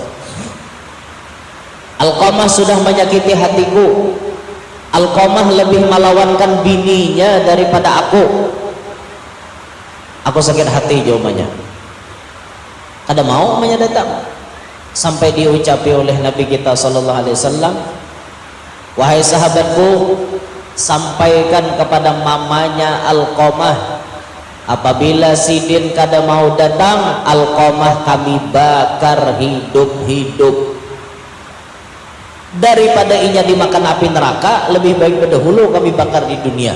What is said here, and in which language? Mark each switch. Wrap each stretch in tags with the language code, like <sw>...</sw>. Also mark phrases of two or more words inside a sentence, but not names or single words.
<bjn>Alqamah sudah menyakiti hatiku. Alqamah lebih melawankan bininya daripada aku. Aku sakit hati jawabannya. Kada mau mamanya datang. Sampai diucapi oleh Nabi kita</bjn> <ar>sallallahu alaihi wasallam,</ar> <bjn>wahai sahabatku, sampaikan kepada mamanya Alqamah, apabila Sidin kada mau datang, Alqamah kami bakar hidup-hidup. Daripada inya dimakan api neraka, lebih baik berdahulu kami bakar di dunia.</bjn>